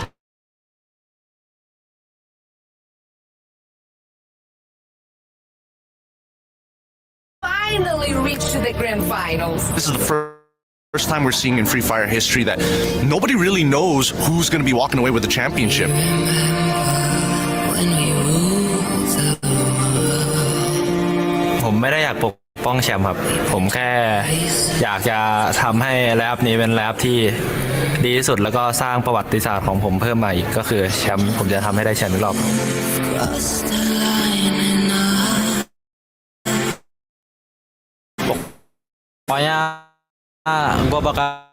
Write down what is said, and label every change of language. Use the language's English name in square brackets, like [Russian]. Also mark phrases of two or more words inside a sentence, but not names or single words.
[English] Finally reached the grand finals. This is the first time we're seeing in Free Fire history that nobody really knows who's going to be walking away with the championship. [Thai] ผมไม่ได้อยากปกป้องแชมป์ครับผมแค่อยากจะทำให้แรปนี้เป็นแรปที่ดีที่สุดแล้วก็สร้างประวัติศาสตร์ของผมเพิ่มมาอีกก็คือแชมป์ผมจะทำให้ได้แชมป์อีกรอบ [Indonesian] Pokoknya gue bakal